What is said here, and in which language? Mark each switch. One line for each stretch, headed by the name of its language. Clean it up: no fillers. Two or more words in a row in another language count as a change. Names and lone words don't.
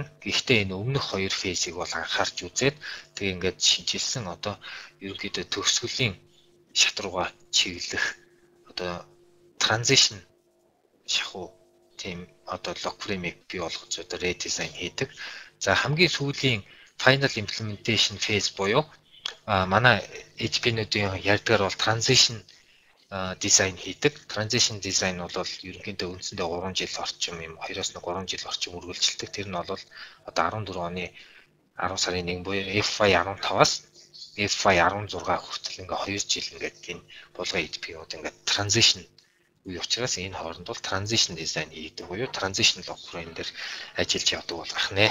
Mongolian: Гэхдээ энэ өмнөх 2 фейзийг бол анхаарч үзээд тэгээ ингээд шинжилсэн одоо ерөнхийдөө төгсгөлийн шат руугаа чиглэх одоо transition шахуу тийм одоо локфреймийг бий болгож одоо редизайн хийдэг. За хамгийн сүүлийн
English: final implementation phase
Mongolian: буюу манай ADP-нуудын ярьдгаар бол transition дизайн хийдэг. Transition дизайн бол ерөнхийдөө үндсэндээ 3 жил орчим юм 2-оос 3 жил орчим үргэлжилдэг. Тэр нь бол одоо 14 оны 10 сарын 1 буюу FY15-аас FY16 хүртэл ингээ 2 жил ингээд энэ булган ADP-нууд ингээд transition үе учраас энэ хооронд бол transition дизайн хийдэг буюу
English: transition log frame
Mongolian: дээр ажиллаж явдаг бол гэх нэ.